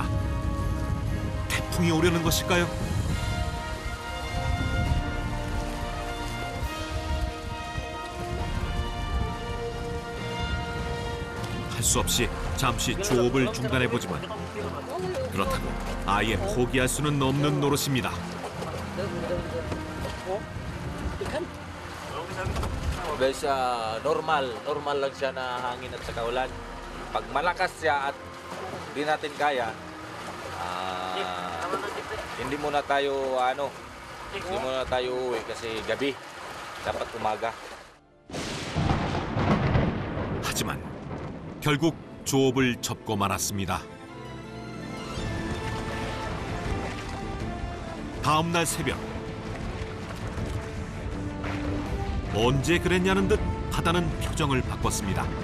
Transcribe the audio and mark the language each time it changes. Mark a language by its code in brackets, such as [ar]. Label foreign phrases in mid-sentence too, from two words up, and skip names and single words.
[ko] 태풍이 오려는 것일까요? 할 수 없이 잠시 조업을 중단해보지만 그렇다고 아예 포기할 수는 없는 노릇입니다. [tl] Guys, normal lang siya na hangin at saka ulan. Pag malakas siya at di natin kaya, hindi muna tayo uuwi kasi gabi. Dapat umaga. [ko] 하지만 결국 조업을 접고 말았습니다. 다음 날 새벽 언제 그랬냐는 듯 바다는 표정을 바꿨습니다.